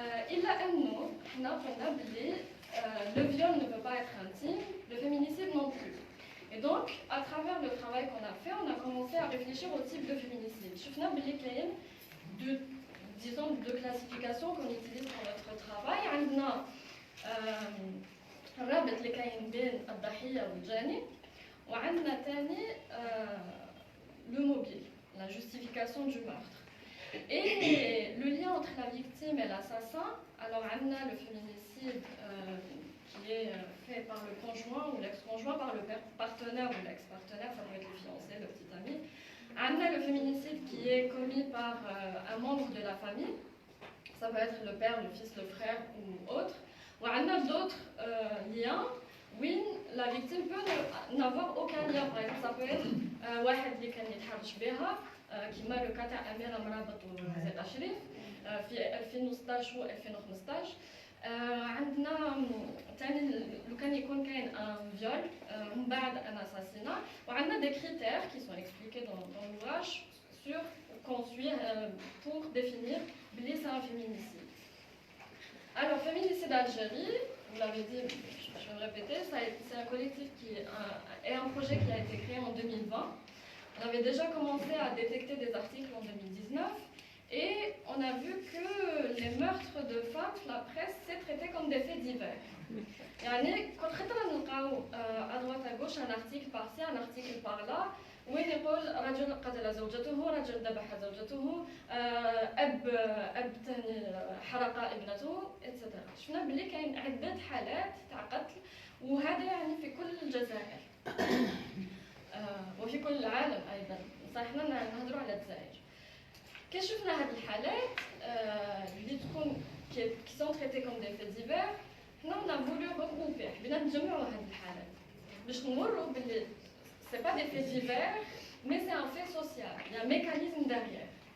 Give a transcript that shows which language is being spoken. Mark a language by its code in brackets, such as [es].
[ar] إلا أنه حنا قلنا بلي [fr] le viol ne peut pas être intime, le féminicide non plus. Et donc, à travers le travail qu'on a fait, on a commencé à réfléchir au type de féminicide. [ar] شفنا بلي كاين [fr] disons deux classifications qu'on utilise pour notre travail. [ar] عندنا الرابط اللي كاين بين الضحية والجاني، وعندنا ثاني [fr] le mobile, la justification du meurtre. Et le lien entre la victime et l'assassin, alors on a le féminicide qui est fait par le conjoint ou l'ex-conjoint, par le partenaire ou l'ex-partenaire, ça peut être le fiancé, le petit ami. On a le féminicide qui est commis par un membre de la famille, ça peut être le père, le fils, le frère ou autre. Ou on a d'autres liens où la victime peut n'avoir aucun lien. Par exemple, ça peut être [ar] واحد اللي كان يتحرش بها كما لو كان تاع أميرة مرابط وزيد أشرف في 2016 و 2015. عندنا ثاني لو كان يكون كاين ان فيول من بعد ان اساسينا، وعندنا [fr] des critères qui sont expliqués dans l'ouvrage sur qu'on suit pour définir [ar] بلي [fr] c'est un féminicide. Alors féminicide Algérie, vous l'avez dit, je vais le répéter, c'est un collectif et un projet qui a été créé en 2020. On avait déjà commencé à détecter des articles en 2019 Et on a vu que les meurtres de femmes, la presse, c'est traité comme des faits divers. [ar] يعني كنت خطرة نلقاو [fr] à droite à gauche un article par-ci, un article par-là [ar] وين يقول رجل قتل زوجته، رجل ذبح زوجته، أب ثاني حرق ابنته etc. شفنا بلي كاين عدة حالات تاع قتل وهذا يعني في كل الجزائر وفي كل العالم أيضا. صح حنا نهضروا على الجزائر. كي شفنا هاد الحالات اللي تكون [fr] qui sont traitées comme des faits divers [ar] حنا [fr] on a voulu regrouper [ar] حبينا نجمعوا هاد الحالات باش نوروا بلي [fr] c'est pas des faits divers mais c'est un fait social, il y a un mécanisme derrière.